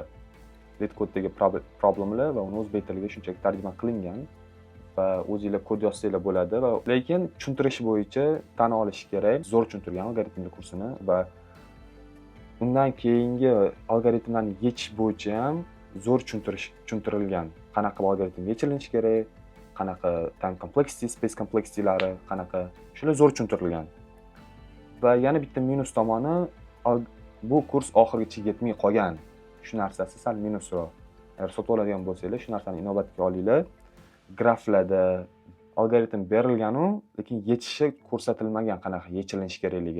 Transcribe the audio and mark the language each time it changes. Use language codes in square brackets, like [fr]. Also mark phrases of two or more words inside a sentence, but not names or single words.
[uz] Lead code'dagi problemlar va uni o'zbek tiliga shunchaki tarjima qilingan va o'zingizlar kod yozsanglar bo'ladi va lekin tushuntirish bo'yicha tan olish kerak. Zo'r tushuntirgan algoritmlar kursini va Undan keyingi algoritmlarni yechish bo'yicha ham zo'r tushuntirilgan. Qanaqa algoritm yechilishi kerak, qanaqa [en] time complexity, space complexity'lari, [uz] qanaqa shular zo'r tushuntirilgan. Va yana bitta minus tomoni, bu kurs oxirigacha yetmay qolgan. Shu narsasi sal minusroq. Agar sotib oladigan bo'lsangiz, shu narsani inobatga olinglar. Graflarda algoritm berilgan-u, lekin yechishi ko'rsatilmagan, qanaqa yechilishi kerakligi.